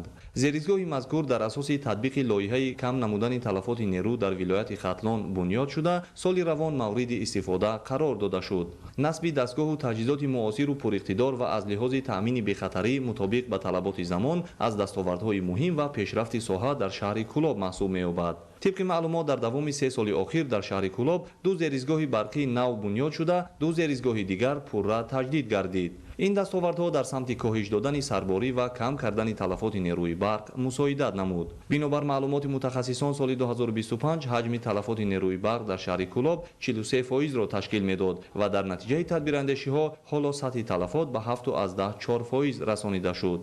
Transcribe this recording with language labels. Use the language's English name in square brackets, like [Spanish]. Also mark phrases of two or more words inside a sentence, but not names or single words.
[Tajik] зеристгоҳи мазкур дар асоси татбиқи лоиҳаи кам намудани талафоти нерӯ дар вилояти Хатлон бунёд шуда, соли равон мавриди истифода қарор дода шуд. насби дастгоҳу таҷҳизоти муосиру пуриқтидор ва аз лиҳози таъмини бехатарӣ мутобиқ ба талаботи замон аз дастовардҳои муҳим ва пешрафти соҳа дар шаҳри Кулоб маҳсуб меёбад. Тибқи маълумот дар давоми 3 соли охир дар шаҳри Кӯлоб 2 зеристгоҳи барқии нав бунёд шуда, 2 зеристгоҳи дигар пурра таҷдид гардид. Ин дастовардҳо дар самти коҳиш додани сарборӣ ва кам кардани талафоти нерӯи барқ мусоидат намуд. Бинобар маълумоти мутахассисон соли 2025 ҳаҷми талафоти нерӯи барқ дар шаҳри Кӯлоб 43%-ро ташкил медод ва дар натиҷаи тадбирандешиҳо ҳоло сатҳи талафот ба 7.4% расонида шуд.